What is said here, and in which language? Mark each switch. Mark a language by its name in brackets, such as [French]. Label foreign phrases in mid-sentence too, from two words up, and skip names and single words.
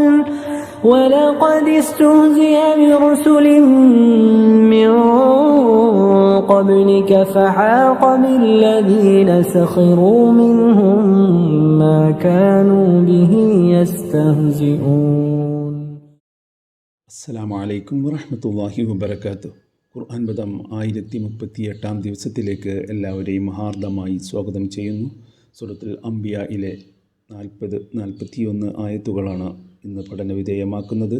[Arabic] ولقد استهزئ برسل من قبلك فحاق بالذين سخروا منهم ما كانوا به يستهزئون. السلام عليكم ورحمة الله وبركاته. [Malayalam] ഖുർആൻ പദം 1038 ദിവസത്തിലേക്ക് എല്ലാവരെയും ഹാർദമായി സ്വാഗതം ചെയ്യുന്നു. സൂറത്തുൽ അംബിയായിലെ 40-41 ആയത്തുകളാണ് ഇന്ന് പഠനവിധേയമാക്കുന്നത്.